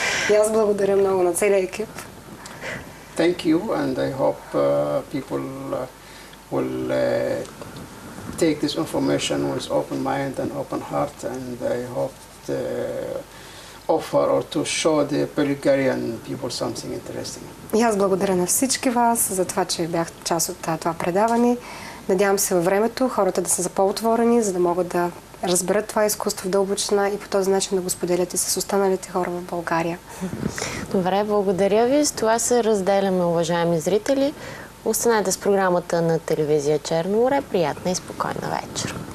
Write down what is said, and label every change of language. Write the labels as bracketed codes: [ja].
[bg] И аз благодаря много на целия екип. [en] Thank you, and I hope people will take this information with open mind and open heart, and I hope to offer or to show the Bulgarian people something interesting. [bg] И аз благодаря на всички вас за това, че бяхте част от това предаване. Надявам се във времето хората да са по-отворени, за да могат да разберат това изкуство в дълбочина и по този начин да го споделят и с останалите хора в България. Добре, благодаря ви. С това се разделяме, уважаеми зрители. Останете с програмата на телевизия Черно море. Приятна и спокойна вечер.